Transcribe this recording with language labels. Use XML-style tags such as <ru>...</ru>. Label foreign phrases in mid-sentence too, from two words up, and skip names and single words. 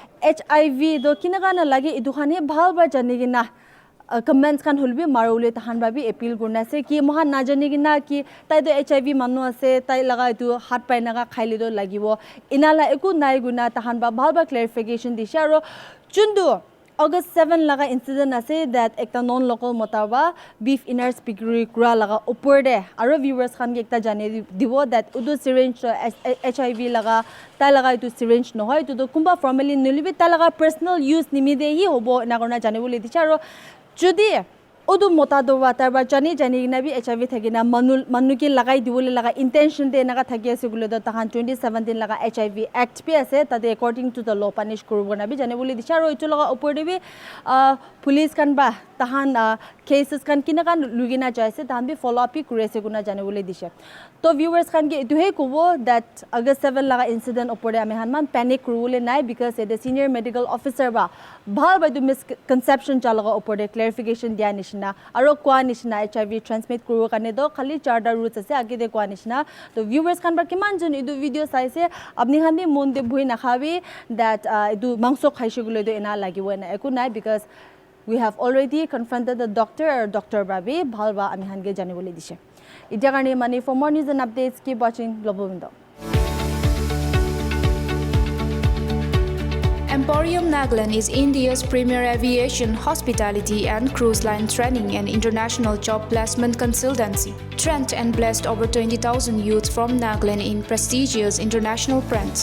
<nag>HIV do kina kana lagi idu khani bhalba jane gina comments kan hulbi marule tahan babi appeal gurna se ki mohan na jani gina ki tai do HIV manu ase tai laga itu hat pai naga khaili do lagibo inala eku nai guna tahan ba bhalba clarification dishe aro chundu August 7 laga incident ase that ekta</nag> <en>non local</en> <nag>motawa beef innards pigri kura laga upor de aro viewers khan ge ekta jane dibo that udu syringe HIV laga tai laga itu syringe no hoy to kumba formally nulibi tai laga</nag> <en>personal use</en> <nag>nimide hi hobo na korna jane bole dicha aro jodi odu mota do water ba jani na bi HIV thagina manu ki lagai dibole laga intention de naga thagi ase gule do tahan 2017 laga HIV act pe ase tade</nag> <en>according to the law</en> <nag>punish kurbo na bi jane bole dicha aro itu laga upor de bi police kan ba tahan cases kan kina kan lugina jaise tahan bi follow up kure ase guna jane bole dishe to viewers kan ge itu he kubo that August 7 laga incident upor de ami hanman panic rule nai because</nag> <en>the senior medical officer</en> <nag>ba bhal ba du misconception chalaga upor de clarification dia nishna aro kwa nishna HIV transmit kuru kane do khali charda roots ase age de kwa nishna to viewers kan ba kiman jon idu video saise apni khani mon de bhui na khabi that idu mangso khaishe gule do ena lagibo na eku nai</nag> <en>because we have already confronted the doctor or Dr.</en> <nag>Babi bhalba ami hange jane bole dishe itia karne mani</nag> <en>for more news and updates keep watching Global Window. Emporium Nagaland is India's premier aviation, hospitality and cruise line training and international job placement consultancy. Trained and blessed over 20,000 youths from Nagaland in prestigious international brands.</en>